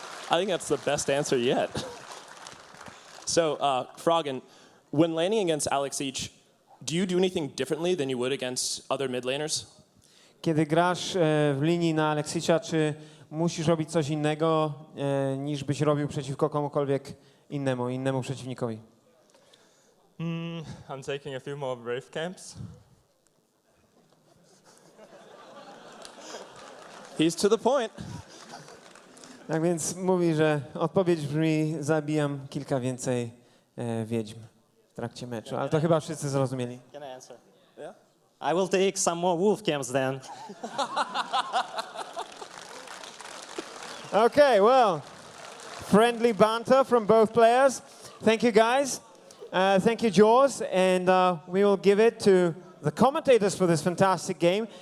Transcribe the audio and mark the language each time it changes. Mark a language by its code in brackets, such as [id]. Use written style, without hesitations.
[en] I think that's the best answer yet. So, Froggen, when landing against Alex Siege, do you do anything differently than you would against other mid laners? [pl] Kiedy grasz w linii na Alexicia, czy musisz robić coś innego niż byś robił przeciwko komukolwiek innemu przeciwnikowi? [en] I'm taking a few more Wraith camps. He's to the point. [pl] Tak więc mówi, że odpowiedź brzmi: zabijam kilka więcej wiedźm w trakcie meczu. Ale to chyba wszyscy zrozumieli. [en] Can I answer? Yeah? I will take some more wolf camps then. Okay, well, friendly banter from both players. Thank you, guys. Thank you, Jaws. And we will give it to the commentators for this fantastic game.